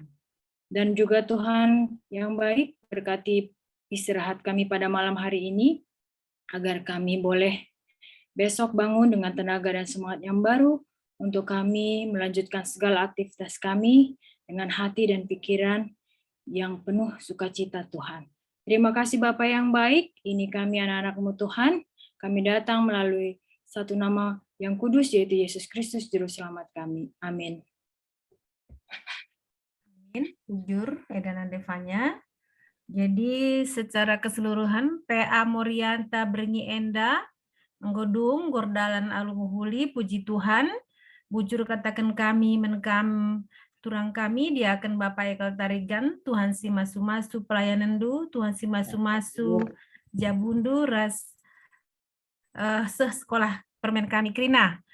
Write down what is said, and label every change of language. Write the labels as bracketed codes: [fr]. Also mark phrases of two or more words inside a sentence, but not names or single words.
[id] Dan juga Tuhan yang baik, berkati istirahat kami pada malam hari ini, agar kami boleh besok bangun dengan tenaga dan semangat yang baru untuk kami melanjutkan segala aktivitas kami dengan hati dan pikiran yang penuh sukacita Tuhan. Terima kasih Bapa yang baik, ini kami anak-anak-Mu Tuhan, kami datang melalui satu nama yang kudus yaitu Yesus Kristus Juru Selamat kami. Amin. [btx] Bujur Edana Devanya. Jadi secara keseluruhan PA Morianta Berngi Enda Nggodung Gordalan Alumuhuli, [id] puji Tuhan, [btx] bujur katakan kami menkam turang kami diakan Bapak Ekel Tarigan, Tuhan si masu-masu pelayanan du, Tuhan si masu-masu jabundu ras sekolah permen kami krina.